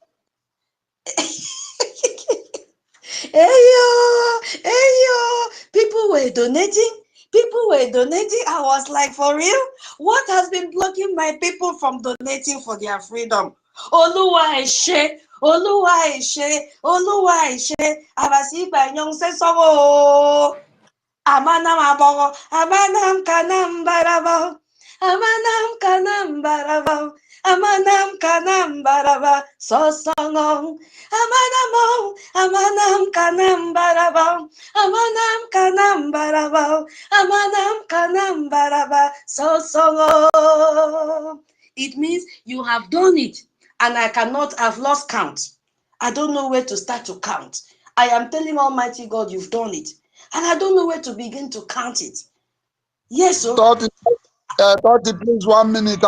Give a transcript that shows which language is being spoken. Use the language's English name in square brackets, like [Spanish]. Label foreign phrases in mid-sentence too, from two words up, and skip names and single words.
[English] Hey, people were donating. I was like, for real? What has been blocking my people from donating for their freedom? [Yoruba] Oluwa Eshe, Oluwa Eshe, Oluwa Eshe. [English] Abasi Banyong says so. [Efik] Amanam abogo, amanam kanam baraba, amanam kanam baraba, amanam kanam baraba, [English] so song. [Efik] Amanam kanam baraba, amanam kanam baraba, amanam kanam baraba, [English] so song. It means you have done it, and I cannot have lost count. I don't know where to start to count. I am telling Almighty God, you've done it. And I don't know where to begin to count it. Yes, sir. 30, 30, please, 1 minute.